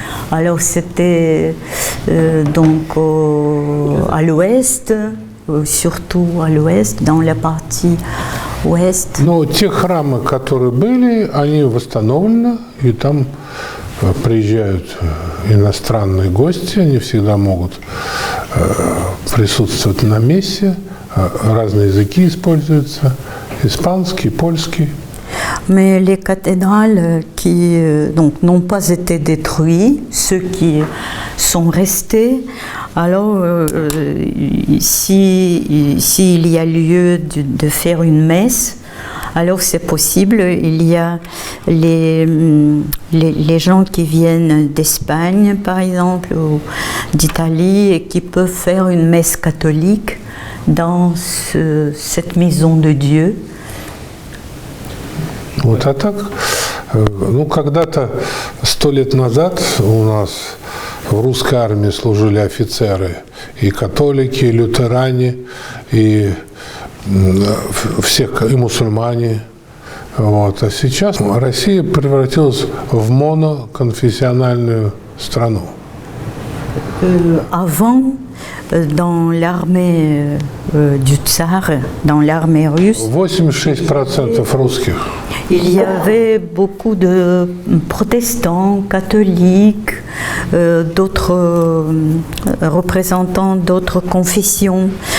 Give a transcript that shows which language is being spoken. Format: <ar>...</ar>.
<fr>Alors c'était à l'ouest, surtout à l'ouest, dans la partie ouest.</fr> <ru>Но те храмы, которые были, они восстановлены, и там приезжают иностранные гости, они всегда могут присутствовать на мессе, разные языки используются, испанский, польский.</ru> <fr>Mais les cathédrales qui n'ont pas été détruites, ceux qui sont restés, alors s'il y a lieu de faire une messe, alors c'est possible. Il y a les gens qui viennent d'Espagne, par exemple, ou d'Italie, et qui peuvent faire une messe catholique dans cette maison de Dieu.</fr> <ru>Вот, а так, ну, когда-то 100 лет назад у нас в русской армии служили офицеры и католики, и лютеране, и все, и мусульмане. Вот. А сейчас Россия превратилась в моноконфессиональную страну.</ru> <fr>Avant, dans l'armée du tsar, dans l'armée russe,</fr> <ru>86% русских.</ru> <fr>Il y avait beaucoup de protestants, catholiques, d'autres représentants d'autres confessions.</fr>